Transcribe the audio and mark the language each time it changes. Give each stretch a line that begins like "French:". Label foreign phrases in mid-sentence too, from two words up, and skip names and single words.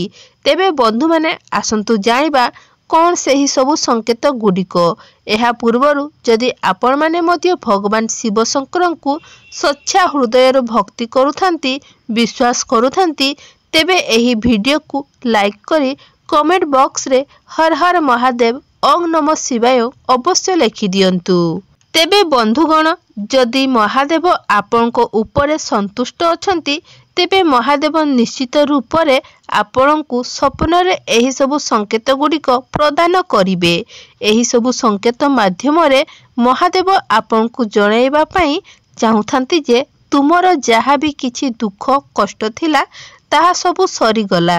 Odia: ତେବେ ବନ୍ଧୁ ମାନେ ଆସନ୍ତୁ ଜାଣିବା କଉଣ ସହି ସବୁ ସଙ୍କେତ ଗୁଡ଼ିକ। ଏହା ପୂର୍ବରୁ ଯଦି ଆପଣ ମାନେ ମଧ୍ୟ ଭଗବାନ ଶିବ ଶଙ୍କର କୁ ସଚ୍ଚା ହୃଦୟ ଭକ୍ତି କରୁଥାନ୍ତି ବିଶ୍ୱାସ କରୁଥାନ୍ତି ତେବେ ଏହି ଭିଡିଓ କୁ ଲାଇକ କରି
English: comment box
Odia: ରେ ହର ହର ମହାଦେବ ଓମ ନମଃ ଶିବାୟ ଅବଶ୍ୟ ଲେଖି ଦିଅନ୍ତୁ। ତେବେ ବନ୍ଧୁଗଣ ଯଦି ମହାଦେବ ଆପଣ କୁ ଉପର ସନ୍ତୁଷ୍ଟ ଅଛନ୍ତି ତେବେ ମହାଦେବ ନିଶ୍ଚିତ ରୂପ ସେ ଆପଣ କୁ ସ୍ୱପ୍ନ ରେ ଏହି ସବୁ ସଙ୍କେତ ଗୁଡ଼ିକ ପ୍ରଦାନ କରିବେ। ଏହି ସବୁ ସଙ୍କେତ ମାଧ୍ୟମ ରେ ମହାଦେବ ଆପଣ କୁ ଜଣାଇବା ପାଇଁ ଚାହୁଁଥାନ୍ତି ଯେ ତୁମର ଯାହା ଭି କିଛି ଦୁଃଖ କଷ୍ଟ ଥିଲା ତାହା ସବୁ ସରି ଗଲା।